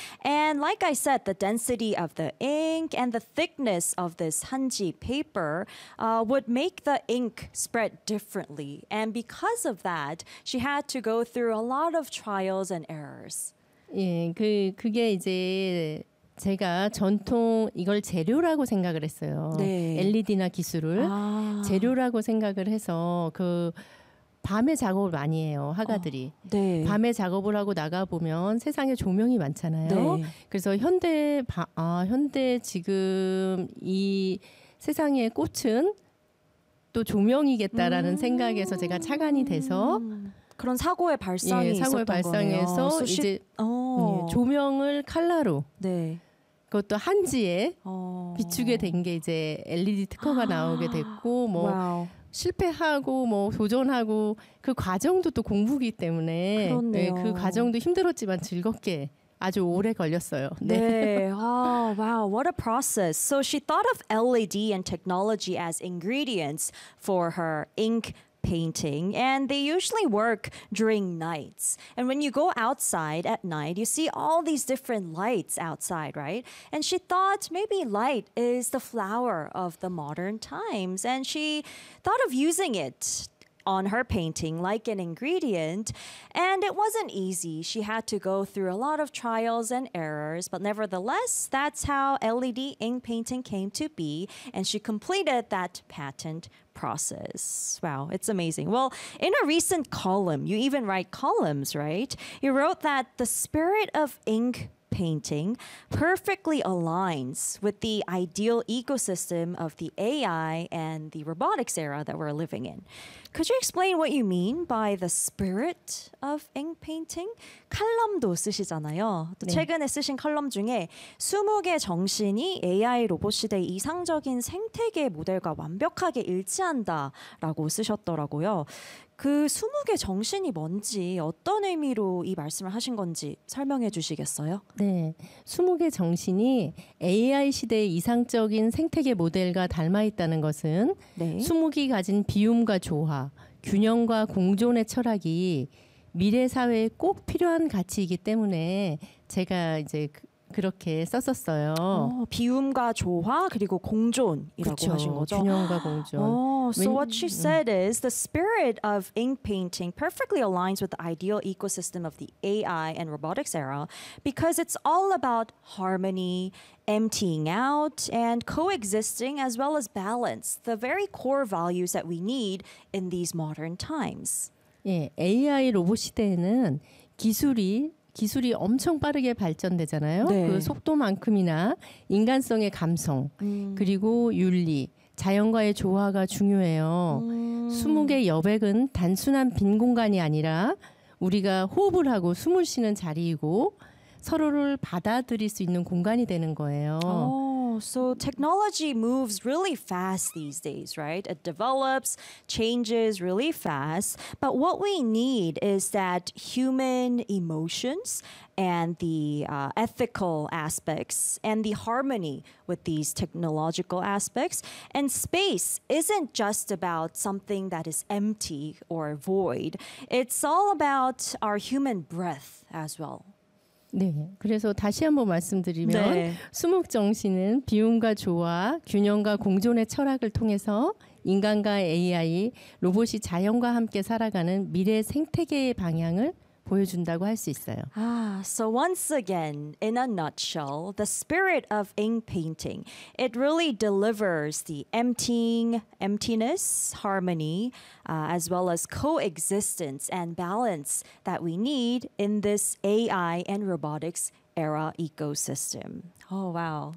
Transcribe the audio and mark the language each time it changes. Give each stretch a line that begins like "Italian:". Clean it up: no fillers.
English: And like I said, the density of the ink and the thickness of this hanji paper would make the ink spread differently. And because of that, she had to go through a lot of trials and errors.
Korean: 예, 그게 이제 제가 전통 이걸 재료라고 생각을 했어요. 네. LED나 기술을 아. 재료라고 생각을 해서 그 밤에 작업을 많이 해요, 화가들이. 네. 밤에 작업을 하고 나가보면 세상에 조명이 많잖아요. 네. 그래서 현대 지금 이 세상의 꽃은 또 조명이겠다라는 생각에서 제가 착안이 돼서 그런 사고의 발상이 예, 사고의 있었던 거예요. 이제 조명을 칼라로 네. 그것도 한지에 비추게 된 게 이제 LED 특허가 나오게 됐고 뭐 와우. 실패하고 뭐 도전하고 그 과정도 또 공부기 때문에 네, 그 과정도 힘들었지만 즐겁게 아주 오래 걸렸어요.
English: 네. 네. Oh, wow. What a process. So she thought of LED and technology as ingredients for her ink painting, and they usually work during nights. And when you go outside at night, you see all these different lights outside, right? And she thought maybe light is the flower of the modern times, and she thought of using it on her painting like an ingredient. And it wasn't easy. She had to go through a lot of trials and errors, but nevertheless, that's how LED ink painting came to be, and she completed that patent process. Wow, it's amazing. Well, in a recent column, you even write columns, right? You wrote that the spirit of ink painting perfectly aligns with the ideal ecosystem of the AI and the robotics era that we're living in. Could you explain what you mean by the spirit of ink painting?
Korean: 칼럼도 쓰시잖아요. 또 네. 최근에 쓰신 칼럼 중에 수묵의 정신이 AI 로봇 시대의 이상적인 생태계 모델과 완벽하게 일치한다라고 쓰셨더라고요. 그 수묵의 정신이 뭔지 어떤 의미로 이 말씀을 하신 건지 설명해 주시겠어요? 네. 수묵의 정신이 AI 시대의 이상적인 생태계 모델과 닮아있다는 것은 네. 수묵이 가진 비움과 조화, 균형과 공존의 철학이 미래 사회에 꼭 필요한 가치이기 때문에 제가 이제 그렇게 썼었어요. 비움과 조화 그리고 공존이라고 그쵸, 하신 거죠. 균형과 공존.
English: So what she said is the spirit of ink painting perfectly aligns with the ideal ecosystem of the AI and robotics era because it's all about harmony, emptying out, and coexisting as well as balance, the very core values that we need in these modern times.
Korean: 예, AI 로봇 시대에는 기술이 엄청 빠르게 발전되잖아요. 네. 그 속도만큼이나 인간성의 감성, 그리고 윤리, 자연과의 조화가 중요해요. 20개 여백은 단순한 빈 공간이 아니라 우리가 호흡을 하고 숨을 쉬는 자리이고 서로를 받아들일 수 있는 공간이 되는 거예요.
English: So technology moves really fast these days, right? It develops, changes really fast. But what we need is that human emotions and the ethical aspects and the harmony with these technological aspects. And space isn't just about something that is empty or void. It's all about our human breath as well.
Korean: 네. 그래서 다시 한번 말씀드리면 네. 수묵정신은 비움과 조화, 균형과 공존의 철학을 통해서 인간과 AI, 로봇이 자연과 함께 살아가는 미래 생태계의 방향을 보여준다고 할 수 있어요.
English: So once again, in a nutshell, the spirit of ink painting, it really delivers the emptiness, harmony, as well as coexistence and balance that we need in this AI and robotics era ecosystem. Oh, wow.